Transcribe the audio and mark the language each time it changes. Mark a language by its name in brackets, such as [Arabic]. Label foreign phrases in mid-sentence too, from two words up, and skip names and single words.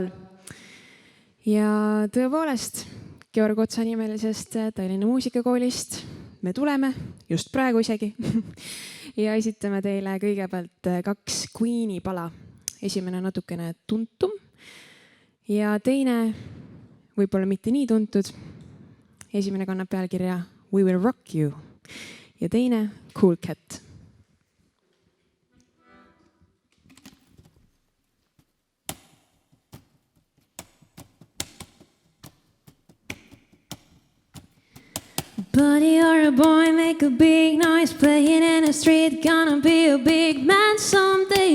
[Estonian] Ja tõepoolest, Georg Otsa nimelisest Tallinna muusikakoolist me tuleme, just praegu isegi, ja esitame teile kõigepealt 2 Queen'i pala. Esimene natukene tuntum ja teine võib-olla mitte nii tuntud. Esimene kannab pealkirja We Will Rock You ja teine Cool Cat. [English] Buddy or a boy, make a big noise, playing in the street, gonna be a big man someday.